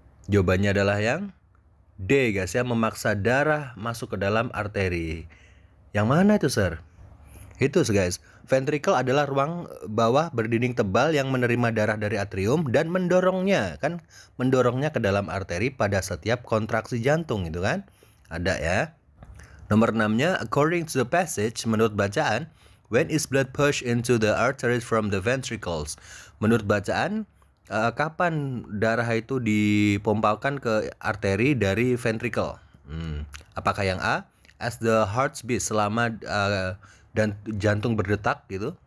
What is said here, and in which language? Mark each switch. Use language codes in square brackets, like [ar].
[id] Jawabannya adalah yang D guys ya, memaksa darah masuk ke dalam arteri. Yang mana itu sir? Itu guys, ventricle adalah ruang bawah berdinding tebal yang menerima darah dari atrium dan mendorongnya ke dalam arteri pada setiap kontraksi jantung itu kan. Ada ya. Nomor 6-nya, [en] according to the passage, [id] menurut bacaan, [en] when is blood pushed into the arteries from the ventricles? [id] Menurut bacaan, kapan darah itu dipompakan ke arteri dari ventricle? Apakah yang A, [en] as the heart beats, [id] selama dan jantung berdetak gitu.